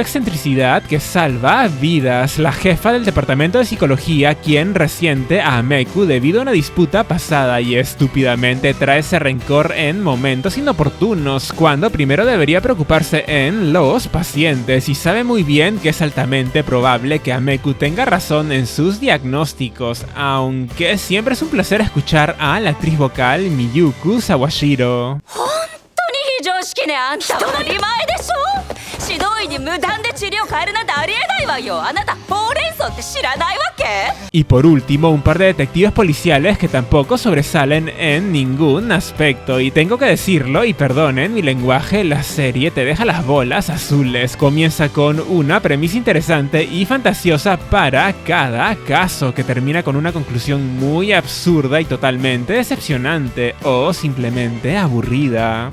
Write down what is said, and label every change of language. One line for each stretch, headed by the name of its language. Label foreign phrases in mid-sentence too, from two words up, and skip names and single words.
Spanish: excentricidad que salva vidas, la jefa del departamento de psicología, quien resiente a Ameku debido a una disputa pasada y estúpidamente trae ese rencor en momentos inoportunos, cuando primero debería preocuparse en los pacientes, y sabe muy bien que es altamente probable que Ameku tenga razón en sus diagnósticos, aunque siempre es un placer escuchar a la actriz vocal Miyuku Sawashiro.
Japanese: 非常識ね、あんた当たり前でしょ。指導医に無断で治療変えるなんてありえないわよ。あなたほうれん草って知らないわけ？
Spanish: Y por último, un par de detectives policiales que tampoco sobresalen en ningún aspecto. Y tengo que decirlo, y perdonen mi lenguaje, la serie te deja las bolas azules. Comienza con una premisa interesante y fantasiosa para cada caso, que termina con una conclusión muy absurda y totalmente decepcionante, o simplemente aburrida.